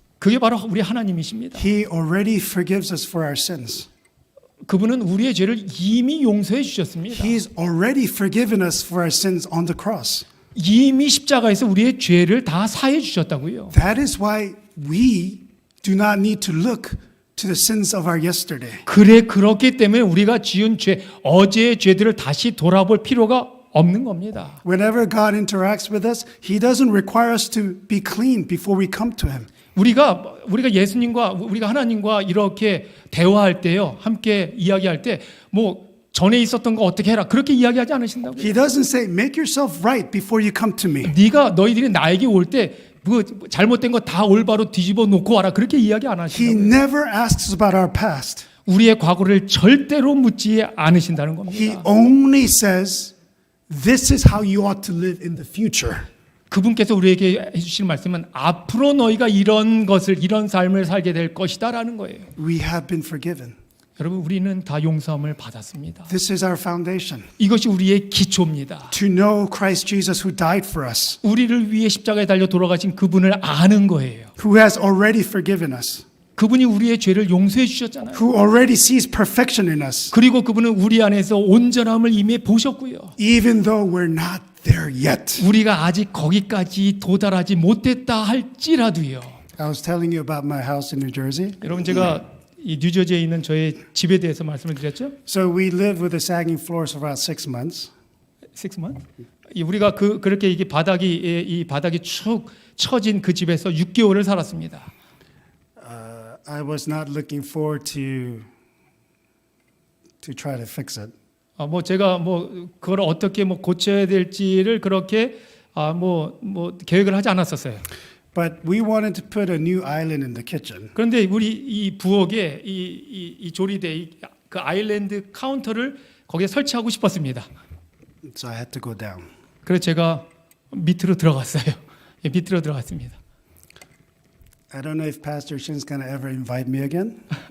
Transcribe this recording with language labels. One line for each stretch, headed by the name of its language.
Korean: 그게 바로 우리 하나님이십니다.
English: He already forgives us for our sins.
Korean: 그분은 우리의 죄를 이미 용서해 주셨습니다.
English: He's already forgiven us for our sins on the cross.
Korean: 이미 십자가에서 우리의 죄를 다 사해 주셨다고요.
English: That is why we do not need to look to the sins of our yesterday.
Korean: 그렇기 때문에 우리가 지은 죄, 어제의 죄들을 다시 돌아볼 필요가 없는 겁니다.
English: Whenever God interacts with us, He doesn't require us to be clean before we come to Him.
Korean: 우리가 예수님과 우리가 하나님과 이렇게 대화할 때요, 함께 이야기할 때 뭐 전에 있었던 거 어떻게 해라 그렇게 이야기하지 않으신다고요.
English: He doesn't say, make yourself right before you come to me.
Korean: 너희들이 나에게 올 때 뭐 잘못된 거 다 올바로 뒤집어 놓고 와라 그렇게 이야기 안
English: He
Korean: 하신다고요.
English: never asks about our past.
Korean: 우리의 과거를 절대로 묻지 않으신다는 겁니다.
English: He only says, this is how you ought to live in the future.
Korean: 그분께서 우리에게 해주실 말씀은 앞으로 너희가 이런 삶을 살게 될 것이다라는 거예요.
English: We have been forgiven.
Korean: 여러분 우리는 다 용서함을 받았습니다.
English: This is our foundation.
Korean: 이것이 우리의 기초입니다.
English: To know Christ Jesus who died for us,
Korean: 우리를 위해 십자가에 달려 돌아가신 그분을 아는 거예요.
English: who has already forgiven us,
Korean: 그분이 우리의 죄를 용서해 주셨잖아요.
English: who already sees perfection in us,
Korean: 그리고 그분은 우리 안에서 온전함을 이미 보셨고요.
English: even though we're not there yet.
Korean: 우리가 아직 거기까지 도달하지 못했다 할지라도요.
English: I was telling you about my house in New Jersey.
Korean: 여러분 제가 이 뉴저지에 있는 저의 집에 대해서 말씀을 드렸죠.
English: So we lived with the sagging floors for about 6 months. 6 months?
Korean: 우리가 그렇게 이 바닥이 축 처진 그 집에서 6개월을 살았습니다.
English: I was not looking forward to try to fix it.
Korean: 제가 그걸 어떻게 고쳐야 될지를 그렇게 계획을 하지 않았었어요.
English: But we wanted to put a new island in the kitchen.
Korean: 그런데 우리 이 부엌에 이 조리대 그 아일랜드 카운터를 거기에 설치하고 싶었습니다.
English: So I had to go down.
Korean: 그래서 제가 밑으로 들어갔어요. 밑으로 들어갔습니다.
English: I don't know if Pastor Shin's going to ever invite me again.